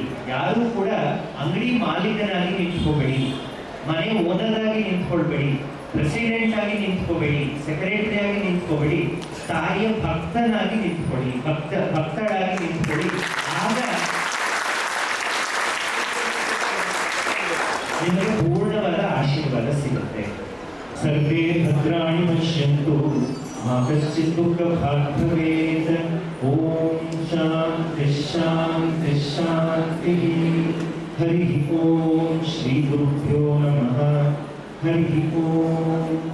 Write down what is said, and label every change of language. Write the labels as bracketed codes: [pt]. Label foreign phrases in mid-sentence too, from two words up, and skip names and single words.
[kn] ಯಾರು ಕೂಡ ಅಂಗಡಿ ಮಾಲೀಕನಾಗಿ ನಿಂತ್ಕೋಬೇಡಿ, ಮನೆ ಓನರ್ ಆಗಿ ನಿಂತ್ಕೊಳ್ಬೇಡಿ, ಪ್ರೆಸಿಡೆಂಟ್ ಆಗಿ ನಿಂತ್ಕೋಬೇಡಿ, ಸೆಕ್ರೆಟರಿ ಆಗಿ ನಿಂತ್ಕೋಬೇಡಿ. ತಾಯಿಯ ಭಕ್ತನಾಗಿ ನಿಂತ್ಕೊಳ್ಳಿ, ಭಕ್ತಳಾಗಿ ನಿಂತ್ಕೊಳ್ಳಿ. ಆಗ ನಿಮಗೆ ಪೂರ್ಣವಾದ ಆಶೀರ್ವಾದ ಸಿಗುತ್ತೆ. [sa] ಸರ್ವೇ ಭದ್ರಾಣಿ ಪಶ್ಯಂತು ಮಾ ಕಶ್ಚಿತ್ ದುಃಖಭಾಗ್ ಭವೇತ್. ಓಂ ಶಾಂತಿ ಶಾಂತಿ ಶಾಂತಿ. ಹರಿ ಓಂ ಶ್ರೀ ಗುರುಭ್ಯೋ ನಮಃ. ಹರಿ ಓಂ.